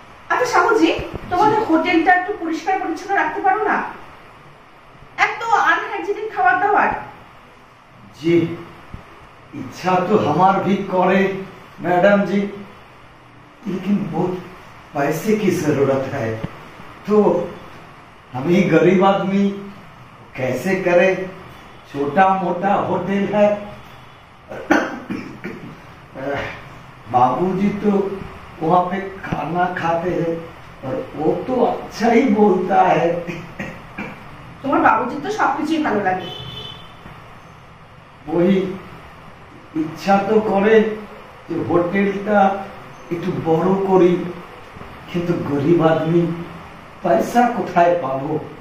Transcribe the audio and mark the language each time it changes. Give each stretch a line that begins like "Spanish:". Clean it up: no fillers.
Bangla: আচ্ছা সাহুজি, তোমাদের হোটেলটা একটু পরিষ্কার পরিচ্ছন্ন রাখতে পারো না? এত আনহাইজেনিক খাবার দাবার।
Hindi: जी, इच्छा तो हमार भी करे मैडम जी, लेकिन बहुत पैसे की जरूरत है, तो हम ही गरीब आदमी कैसे करे? छोटा मोटा होटल है। बाबूजी तो वहाँ पे खाना खाते हैं और वो तो अच्छा ही बोलता है।
Bangla: তোমার বাবুজির তো সবকিছুই ভালো লাগে।
Hindi: वही इच्छा तो करे
Bangla: যে হোটেলটা একটু বড় করি, কিন্তু গরিব আদমি পয়সা কোথায় পাবো?